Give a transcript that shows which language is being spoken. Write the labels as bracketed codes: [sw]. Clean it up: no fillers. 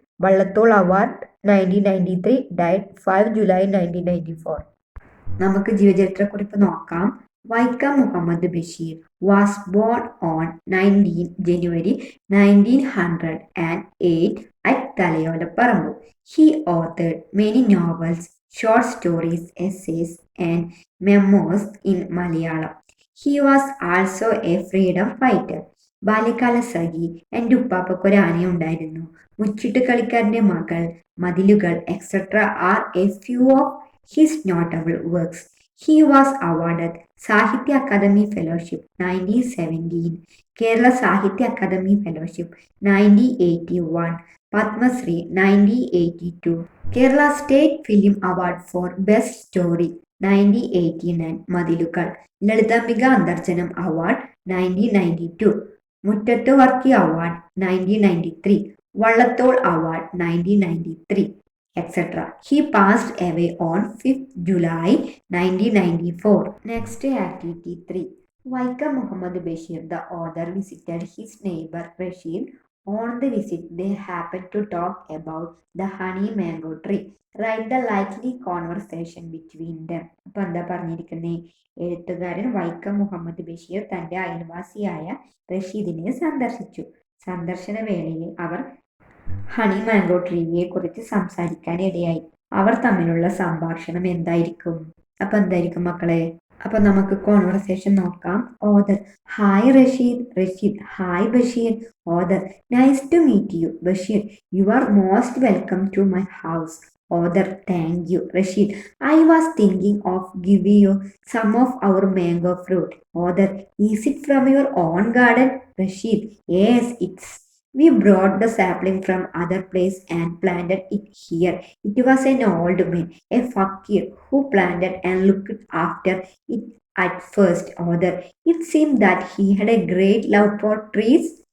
[en] Vallathol award 1993, died 5 July 1994. [ml] നമുക്ക് ജീവചരിത്രക്കുറിപ്പ് നോക്കാം. [en] Vaikom Muhammad Basheer was born on 19 January 1908 at Thalayolaparambu. He authored many novels, short stories, essays and memoirs in Malayalam. He was also a freedom fighter. Balyakala Sakhi, എൻ്റെ ഉപ്പാപ്പയ്ക്കൊരു ആനയുണ്ടായിരുന്നു, മുച്ചിട്ട് കളിക്കാരൻ്റെ മകൾ, Mathilukal etcetera are a few of his notable works. He was awarded Sahitya Akademi Fellowship 1917, Kerala Sahitya Akademi Fellowship 1981, Padma Shri 1982, Kerala State Film Award for Best Story 1989, Madilukal, Lalitambika Andarjanam Award 1992, Muttattu Varki Award 1993, Vallathol Award 1993, etc. He passed away on 5th July 1994. Next, activity 3. Vaikam Muhammad Bashir, the author, visited his neighbor Rashid. On the visit, they happened to talk about the honey mango tree. Write the likely conversation between them. [ml] അപ്പോൾ എന്താ പറഞ്ഞിരിക്കുന്നത്? എഴുത്തുകാരൻ വൈക്കം മുഹമ്മദ് ബഷീർ തൻ്റെ അയൽവാസിയായ റഷീദിനെ സന്ദർശിച്ചു. സന്ദർശന വേളയിൽ അവർ honey mango ട്രീയെ കുറിച്ച് സംസാരിക്കാൻ ഇടയായി. അവർ തമ്മിലുള്ള സംഭാഷണം എന്തായിരിക്കും? അപ്പൊ എന്തായിരിക്കും മക്കളെ? അപ്പൊ നമുക്ക് കോൺവെർസേഷൻ നോക്കാം. [en] Other: hi Rasheed. Rasheed: hi Basheer. Other: nice to meet you. Basheer: you are most welcome to my house. Other: thank you. Rasheed: I was thinking of giving you some of our mango fruit. Other: is it from your own garden? Rasheed: yes, it's. We brought the sapling from other place and planted it here. It was an old man, a fakir, who planted and looked after it at first. Other: it seemed that he had a great love for trees.